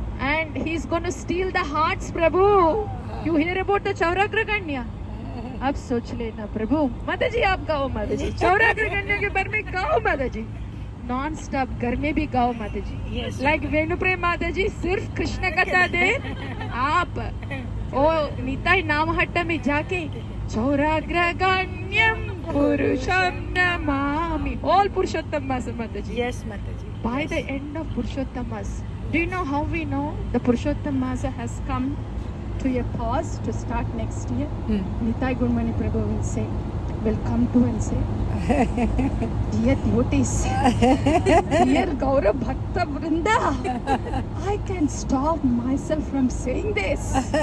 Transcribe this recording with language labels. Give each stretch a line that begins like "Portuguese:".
English: And he's going to steal the hearts प्रभु. You hear about the चौराग्रगण्य?
Hindi: आप सोच लेना प्रभु. माता जी आप गाओ माता जी. चौराग्रगण्य के बारे में गाओ माता जी. नॉन स्टॉप घर में भी गाओ माता जी. लाइक वेणुप्रेम माता जी सिर्फ कृष्ण कथा दे. आप ओ निताई नामहट्ट में जाके
Sanskrit: चौराग्रगण्यम पुरुषम Namami.
English: All Purushottam Masa Mataji. Yes, Mataji. By the end of Purushottam Masa, do you know how we know the Purushottam Masa has come to a pause to start next year? Nitai Gurmani Prabhu will come to and say, dear devotees, dear Gaura Bhakta Vrinda, I can't stop myself from saying this.